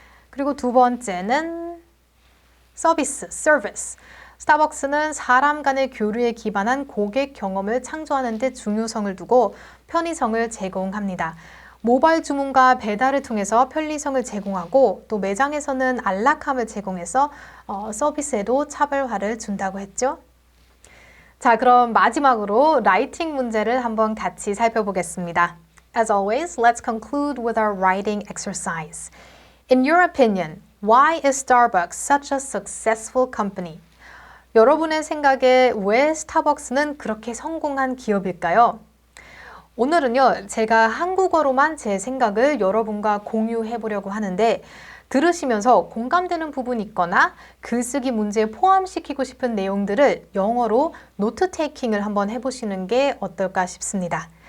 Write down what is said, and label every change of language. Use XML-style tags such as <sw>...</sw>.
<ko>그리고 두 번째는 서비스. 스타벅스는 사람 간의 교류에 기반한 고객 경험을 창조하는 데 중요성을 두고 편의성을 제공합니다. 모바일 주문과 배달을 통해서 편리성을 제공하고 또 매장에서는 안락함을 제공해서 서비스에도 차별화를 준다고 했죠. 자, 그럼 마지막으로 라이팅 문제를 한번 같이 살펴보겠습니다.</ko> <en>As always, let's conclude with our writing exercise. In your opinion, why is Starbucks such a successful company?</en> <ko>여러분의 생각에 왜 스타벅스는 그렇게 성공한 기업일까요? 오늘은요, 제가 한국어로만 제 생각을 여러분과 공유해 보려고 하는데 들으시면서 공감되는 부분이 있거나 글쓰기 문제에 포함시키고 싶은 내용들을 영어로 노트 테이킹을 한번 해보시는 게 어떨까 싶습니다.</ko>